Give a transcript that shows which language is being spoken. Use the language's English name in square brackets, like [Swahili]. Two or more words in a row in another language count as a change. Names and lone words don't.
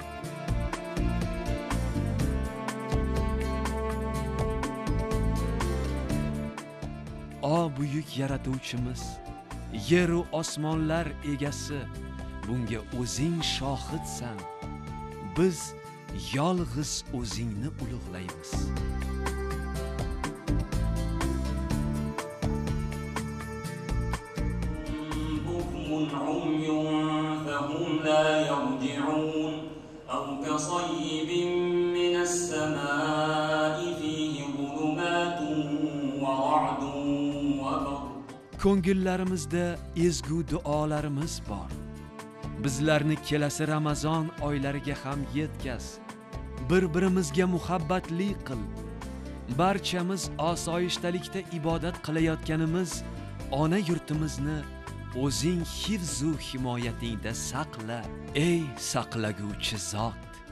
[Uzbek] O buyuk yaratuvchimiz, yer va osmonlar egasi, bunga o'zing shohidsan. Biz yolg'iz o'zingni ulug'laymiz. [Arabic] عمي فهم لا يرجعون أو كصيب من السماء فيه ظلمات ورعد وبرق. [Uzbek] Ko'ngillarimizda ezgu duolarimiz bor. Bizlarni kelasi Ramazon oylariga ham yetkaz. Bir-birimizga muhabbatli qil. Barchamiz osoyishtalikda ibodat qilayotganimiz ona yurtimizni o'zing hifz-u himoyatingda saqla, ey saqlaguvchi zot.